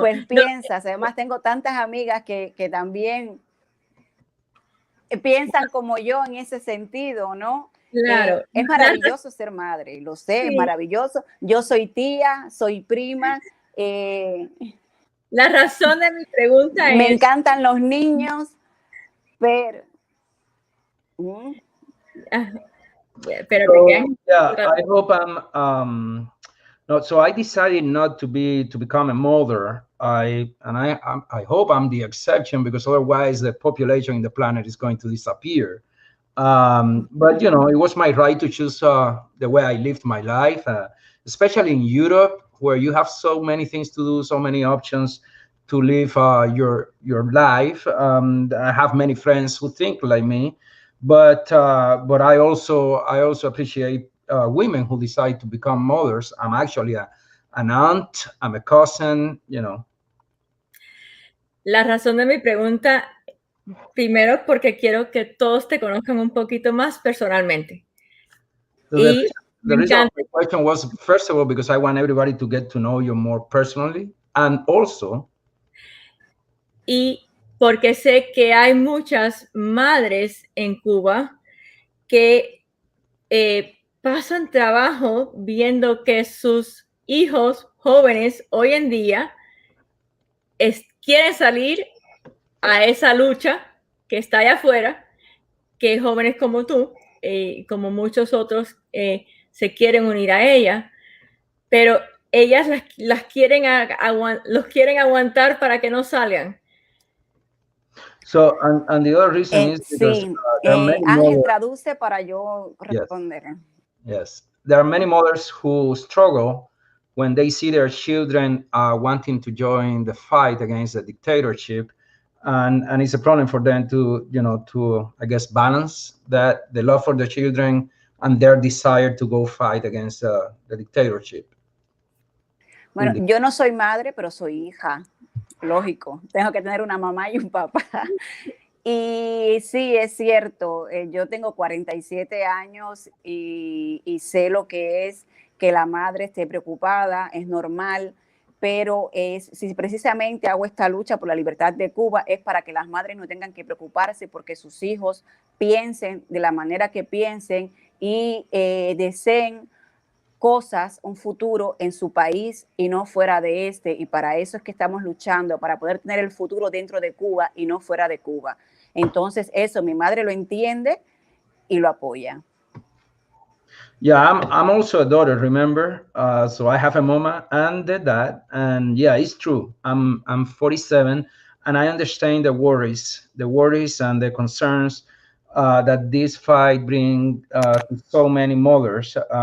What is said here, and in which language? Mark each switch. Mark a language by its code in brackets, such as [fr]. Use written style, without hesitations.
[es] pues piensas, además tengo tantas amigas que también piensan como yo en ese sentido, ¿no? Claro. Es maravilloso ser madre, lo sé, sí. Es maravilloso. Yo soy tía, soy prima. La razón de mi pregunta me encantan los niños, pero... pero [en] I hope I'm no, so I decided not to become a mother. I hope I'm the exception, because otherwise the population in the planet is going to disappear. But you know, it was my right to choose the way I lived my life, especially in Europe, where you have so many things to do, so many options to live your life. I have many friends who think like me, but I also appreciate women who decide to become mothers. I'm actually an aunt, I'm a cousin, you know. [es] La razón de mi pregunta, primero, porque quiero que todos te conozcan un poquito más personalmente. [en] So the reason my question was, first of all, because I want everybody to get to know you more personally, and also, [es] y porque sé que hay muchas madres en Cuba que pasan trabajo viendo que sus hijos jóvenes hoy en día quieren salir a esa lucha que está allá afuera, que jóvenes como tú, como muchos otros, se quieren unir a ella, pero ellas los quieren aguantar para que no salgan. [en] So, and the other reason is because [es] sí, [en] there are many [es] Ángel, [en] mothers, [es] traduce para yo responder. [en] Yes, there are many mothers who struggle when they see their children wanting to join the fight against the dictatorship, and it's a problem for them to, you know, to, I guess, balance that, the love for the children and their desire to go fight against the dictatorship. [es] Bueno, yo no soy madre, pero soy hija. Lógico, tengo que tener una mamá y un papá. Y sí, es cierto, yo tengo 47 años y sé lo que es que la madre esté preocupada, es normal, pero si precisamente hago esta lucha por la libertad de Cuba, es para que las madres no tengan que preocuparse porque sus hijos piensen de la manera que piensen y deseen cosas, un futuro en su país y no fuera de este, y para eso es que estamos luchando, para poder tener el futuro dentro de Cuba y no fuera de Cuba. Entonces eso, mi madre lo entiende y lo apoya. [en] Yeah, I'm also a daughter, remember? So I have a mama and a dad, and yeah, it's true. I'm 47, and I understand the worries and the concerns that this fight bring to so many mothers.